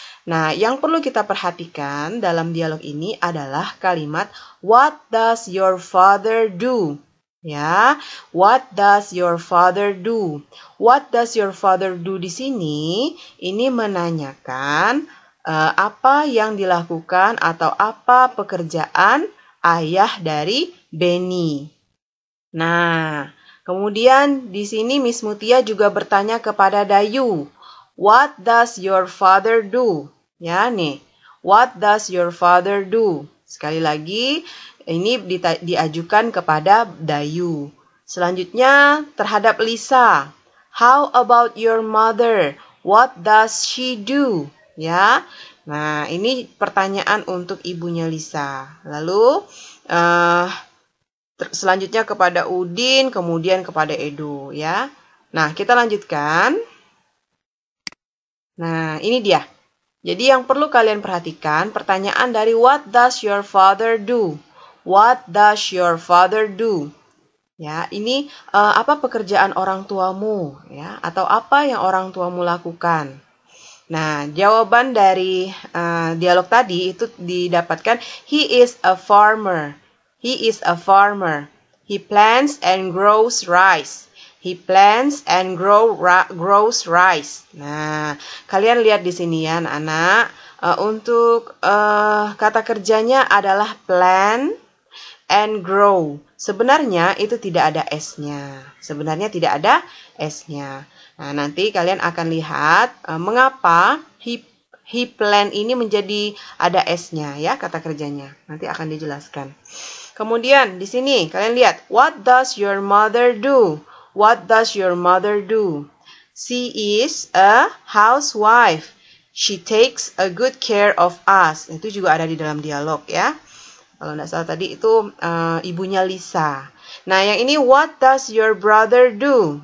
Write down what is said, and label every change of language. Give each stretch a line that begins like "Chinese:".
Indonesian: Nah, yang perlu kita perhatikan dalam dialog ini adalah kalimat
English: what does your father do? Ya, what does your father do? What does your father do
Indonesian: di sini ini menanyakan apa yang dilakukan atau apa pekerjaan ayah dari Benny. Nah, kemudian di sini Miss Mutia juga bertanya kepada Dayu,
English: what does your father do? Ya nih, what does your father do?
Indonesian: Sekali lagi, ini diajukan kepada Dayu. Selanjutnya, terhadap
English: Lisa, how about your mother? What does she do?
Indonesian: Ya, nah ini pertanyaan untuk ibunya Lisa. Lalu, selanjutnya kepada Udin, kemudian kepada Edo. Ya, nah kita lanjutkan. Nah, ini dia. Jadi yang perlu kalian perhatikan, pertanyaan dari
English: what does your father do? What does your father do?
Indonesian: Ya, ini apa pekerjaan orang tuamu? Ya, atau apa yang orang tuamu lakukan? Nah, jawaban dari dialog tadi itu didapatkan,
English: he is a farmer. He is a farmer. He plants and grows rice. He plants and grows rice.
Indonesian: Nah, kalian lihat di sini ya anak-anak. Untuk kata kerjanya adalah plant and grow. Sebenarnya itu tidak ada S-nya. Sebenarnya tidak ada S-nya. Nah, nanti kalian akan lihat mengapa he plant ini menjadi ada S-nya ya kata kerjanya. Nanti akan dijelaskan. Kemudian di sini kalian lihat,
English: what does your mother do? What does your mother do? She is a housewife. She takes a good care of us.
Indonesian: Itu juga ada di dalam dialog ya. Kalau tidak salah tadi itu ibunya Lisa.
English: Nah,
Indonesian: yang ini
English: what does your brother do?